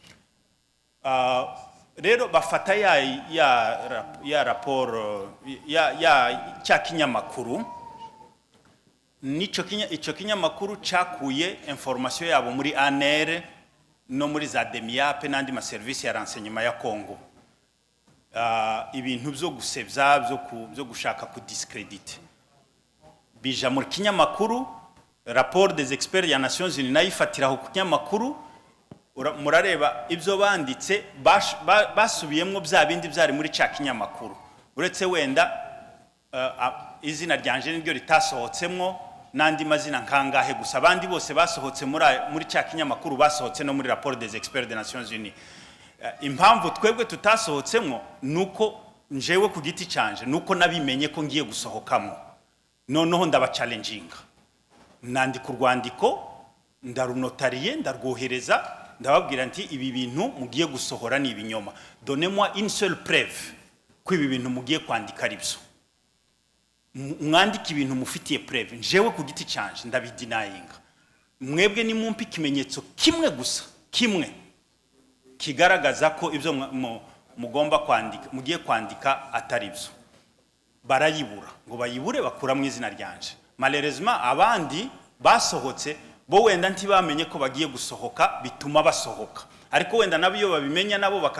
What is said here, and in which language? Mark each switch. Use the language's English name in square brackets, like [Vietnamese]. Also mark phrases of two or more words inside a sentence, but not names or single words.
[Kinyarwanda] Rero bafata ya raporo ya cya kinyamakuru, icyo kinyamakuru cyakuye information yabo muri ANR no muri za DEMIAP n'andi maserivisi ya renseignement ya Congo. Ibintu byo gusebya, byo gushaka kudiscredite bija muri kinyamakuru. [French] Rapport des experts [Kinyarwanda] ya Nations Unies nayifatiraho ku kinyamakuru, murareba ibyo banditse basubiyemo bya bindi byari muri cya kinyamakuru, uretse wenda izina ryanje niryo ritasohotsemo n'andi mazina nkangahe gusa. Abandi bose basohotse muri cya kinyamakuru basohotse no muri [French] rapport des experts des Nations Unies. [Kinyarwanda] Impamvu twebwe tutasohotsemo nuko njewe ku giti cyanje nuko nabimenye ko ngiye gusohokamo, noneho ndabachallenginga, nandika urwandiko, ndarunotariye, ndarwohereza, ndababwira nti ibi bintu mugiye gusohora ni ibinyoma, [French] donnez-moi une seule preuve [Kinyarwanda] ko ibi bintu mugiye kwandika ari byo mwandika ibintu mufitiye preve njewe ku giti cyanje ndabidinayinga mwebwe ni mumpi ikimenyetso kimwe gusa kimwe kigaragaza ko ibyo mugomba kwandika mugiye kwandika atari byo barayibura ngo bayibure bakura mu izina ryanje malheureusement abandi basohotse bo wenda ntibamenye ko bagiye gusohoka bituma basohoka ariko wenda nabyo babimenya nabo